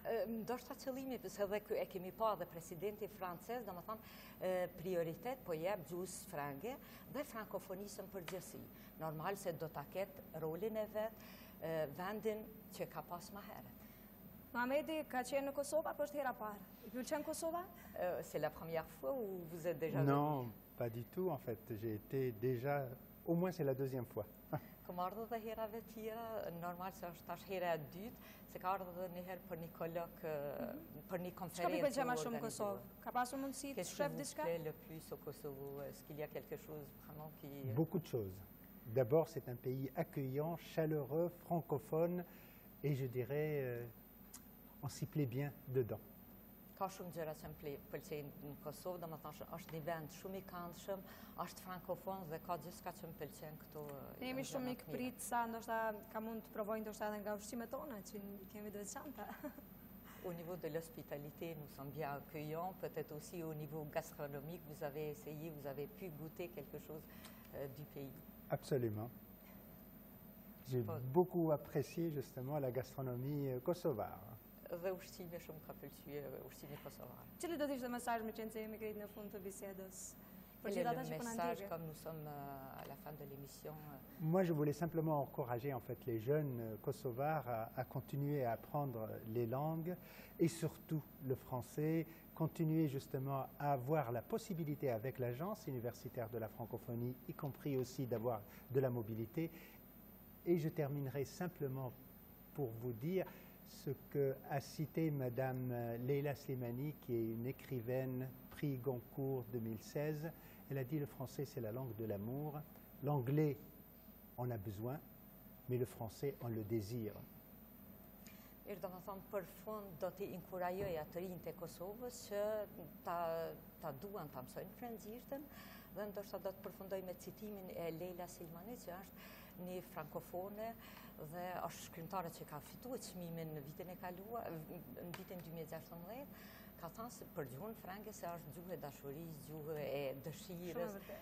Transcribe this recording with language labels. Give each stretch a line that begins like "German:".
Albanian: Ndoshta qëllimi, se dhe e kemi pa dhe presidenti francez, do më thonë, prioritet po jep gjuhës frënge dhe frankofonisën përgjithësi. Normal se do ta ketë rolin e vet, vendin që ka pas më herët. Mohamedi ka qenë në Kosova, apo është hera parë? I pëlqen Kosova?
French: C'est la première fois ou vous êtes déjà venu? Non, pas du tout en fait. J'ai été déjà, au moins c'est la deuxième fois.
Albanian: Kom ardhur dhe herave tjera, normal se është tash hera e dytë, se ka ardhur dhe një herë për një kolok, për një konferencë. Çka pëlqen më shumë në Kosovë? Ka pasur mundësi të shef diçka?
French: Qu'est-ce qui vous plaît le plus au Kosovo? Est-ce qu'il y a quelque chose vraiment qui... Beaucoup de choses. D'abord, c'est un pays accueillant, chaleureux, francophone, et je dirais, on s'y plaît bien dedans.
Albanian: Ka shumë gjëra që më pëlqejnë në Kosovë, domethënë është një vend shumë i këndshëm, është frankofon dhe ka gjithçka që më pëlqen këtu. Ne jemi shumë mikprit sa ndoshta ka mund të provojnë ndoshta edhe nga ushqimet tona që kemi të veçanta.
French: Au niveau de l'hospitalité, nous sommes bien accueillants. Peut-être aussi au niveau gastronomique, vous avez essayé, vous avez pu goûter quelque chose du pays. Absolument. J'ai beaucoup apprécié justement la gastronomie kosovare.
Albanian: Dhe ushqimi shumë ka pëlqyer, ushqimi kosovar. Cili do të ishte mesazhi me qenë se jemi krejt në fund të bisedës?
French: Quel est le message comme nous sommes à la fin de l'émission? Moi, je voulais simplement encourager en fait les jeunes kosovars à continuer à apprendre les langues et surtout le français, continuer justement à avoir la possibilité avec l'agence universitaire de la francophonie, y compris aussi d'avoir de la mobilité. Et je terminerai simplement pour vous dire ce qu'a cité Madame Leila Slimani, qui est une écrivaine, prix Goncourt 2016. Elle a dit le français c'est la langue de l'amour, l'anglais on a besoin, mais le français on le désire.
Albanian: Do më thonë, për fund do t'i inkurajoja të rinjt e Kosovës që ta duan ta mësojnë frenzishtën, dhe ndoshta do të përfundoj me citimin e Leila Silmani, që është një frankofone dhe është shkrimtare që ka fituar çmimin në vitin e kaluar, në vitin 2016, ka thënë se për gjuhën franke se është gjuhë e dashurisë, gjuhë e dëshirës.